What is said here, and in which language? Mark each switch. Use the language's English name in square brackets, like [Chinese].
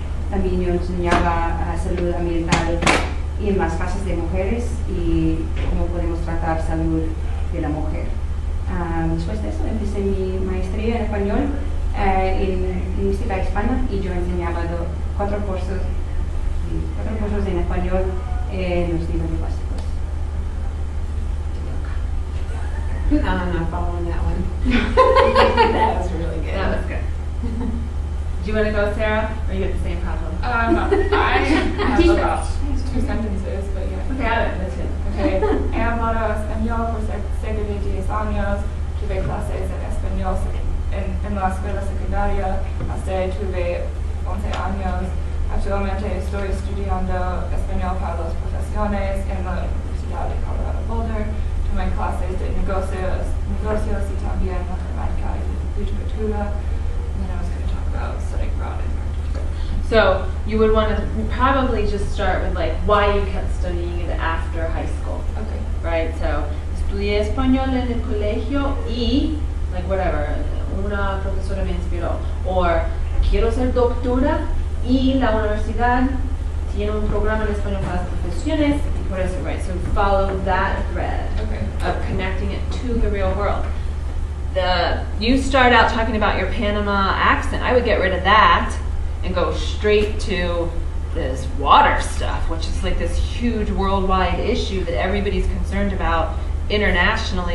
[Spanish] También yo enseñaba salud ambiental y en las clases de mujeres y cómo podemos tratar salud de la mujer. Después de eso empecé mi maestría en español en lingüística hispana y yo enseñaba 4 cursos en español en los niveles básicos. [English] I'm not following that one. That was really good. That was good. Do you want to go, Sarah, or you have the same problem? I have about 2 sentences, but yeah. Okay, [Spanish] a ver, [English] that's it. Okay. [Spanish] He hablado español por cerca de 10 años. Tuve clases en español en la escuela secundaria hasta tuve 11 años. Actualmente estoy estudiando español para las profesiones en la Universidad de Colorado Boulder. Tomé clases de negocios y también matemática y literatura. [English] And then I was going to talk about studying abroad in Argentina. So you would want to probably just start with like why you kept studying it after high school, Okay. right? [Spanish] So estudié español en el colegio y [English] like whatever, [Spanish] una profesora me inspiró. Or quiero ser doctora y la universidad tiene un programa en español para las profesiones y por eso, right? [English] So follow that thread Okay. of connecting it to the real world. You start out talking about your Panama accent. I would get rid of that and go straight to this water stuff, which is like this huge worldwide issue that everybody's concerned about internationally.